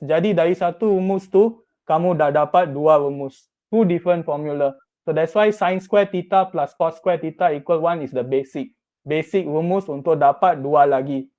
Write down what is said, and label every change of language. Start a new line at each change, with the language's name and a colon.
Malay: Jadi dari satu rumus tu, kamu dah dapat dua rumus.
English: Two different formula. So that's why sin square theta plus cos square theta equal 1 is the basic.
Malay: Basic rumus untuk dapat dua lagi.